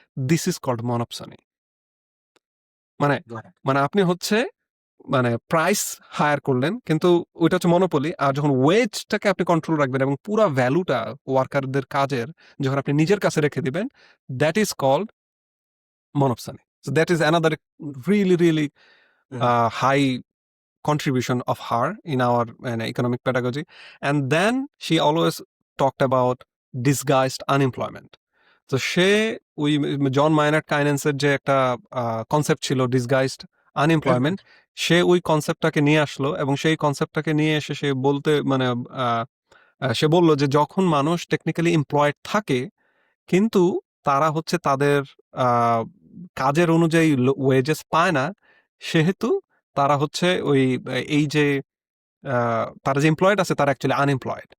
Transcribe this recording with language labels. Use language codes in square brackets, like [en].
[bn] This is called মনোপসনি। মানে মানে আপনি হচ্ছে মানে প্রাইস হায়ার করলেন, কিন্তু ওইটা হচ্ছে মনোপলি। আর যখন ওয়েজটাকে আপনি কন্ট্রোল রাখবেন এবং পুরা ভ্যালুটা ওয়ার্কারদের কাজের যখন আপনি নিজের কাছে রেখে দিবেন, that is called monopsony. [en] So that is another really high contribution of her in our economic pedagogy. And then she always talked about disguised unemployment. [bn] তো সে ওই জন মাইনার্ড কাইনেন্সের যে একটা কনসেপ্ট ছিল ডিসগাইজড আনএমপ্লয়মেন্ট, সে ওই কনসেপ্টটাকে নিয়ে আসলো এবং সেই কনসেপ্টটাকে নিয়ে এসে সে বলতে মানে সে বলল যে যখন মানুষ টেকনিক্যালি এমপ্লয়েড থাকে কিন্তু তারা হচ্ছে তাদের কাজের অনুযায়ী ওয়েজেস পায় না, সেহেতু তারা হচ্ছে ওই এই যে তারা যে এমপ্লয়েড আছে তারা অ্যাকচুয়ালি আনএমপ্লয়েড।